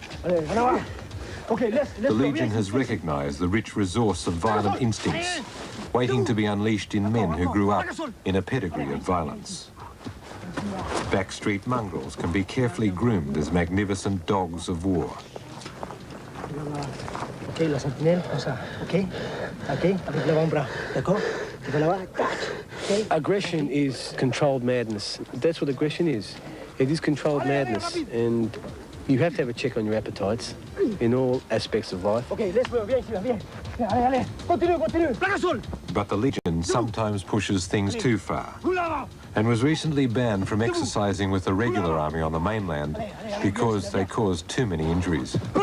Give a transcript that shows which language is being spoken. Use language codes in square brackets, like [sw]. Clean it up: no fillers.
[en] The Legion has recognised the rich resource of violent instincts, waiting to be unleashed in men who grew up in a pedigree of violence. Backstreet mongrels can be carefully groomed as magnificent dogs of war. [fr] Ok, la sentinelle, comme ça, ok? Ok, avec l'avant-bras, d'accord? [en] Aggression is controlled madness. That's what aggression is. It is controlled madness, and you have to have a check on your appetites in all aspects of life. But the Legion sometimes pushes things too far and was recently banned from exercising with the regular army on the mainland because they caused too many injuries.